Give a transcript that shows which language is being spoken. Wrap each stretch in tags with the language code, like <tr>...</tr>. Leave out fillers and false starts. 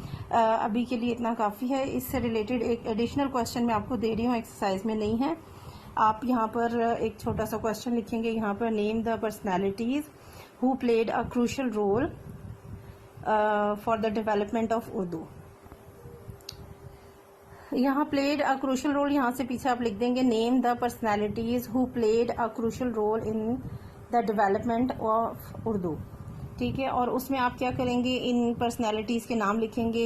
<ur>ابھی کے لیے اتنا کافی ہے. اس سے ریلیٹڈ ایک ایڈیشنل کوشچن میں آپ کو دے رہی ہوں، ایکسرسائز میں نہیں ہے. آپ یہاں پر ایک چھوٹا سا کوشچن لکھیں گے، یہاں پر</ur> <en>Name the personalities who played a crucial role for the development of Urdu. یہاں played a crucial role،</en> <ur>یہاں سے پیچھے آپ لکھ دیں گے</ur> <en>name the personalities who played a crucial role in the development of Urdu.</en> <ur>ٹھیک ہے، اور اس میں آپ کیا کریں گے، ان پرسنالٹیز کے نام لکھیں گے.</ur>